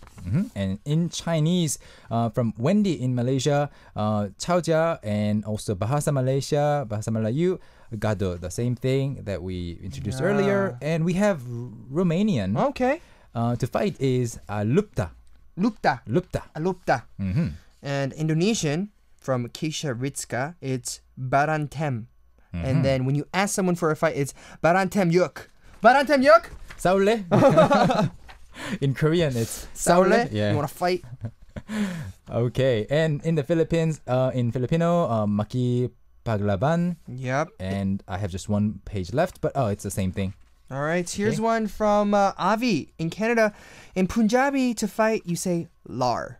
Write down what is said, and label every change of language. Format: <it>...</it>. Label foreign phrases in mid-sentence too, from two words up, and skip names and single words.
<en>And in Chinese, from Wendy in Malaysia, Chaojia, and also Bahasa Malaysia, Bahasa Melayu, Gado, the same thing that we introduced earlier. And we have Romanian. Okay. To fight is lupta.</en> <ro>Lupta. Lupta. Lupta.</ro> <en>And Indonesian, from Keisha Ritska, it's Barantem. And then when you ask someone for a fight, it's</en> <id>Barantem yuk. Barantem yuk?</id> <ko>Saule.</ko> <en>In Korean, it's</en> <ko>Saule.</ko> <en>Yeah. You want to fight? Okay. And in the Philippines, in Filipino,</en> <tl>Maki Paglaban.</tl> <en>Yep. And I have just one page left, but it's the same thing. All right. Here's one from Avi in Canada. In Punjabi, to fight, you say lar.</en>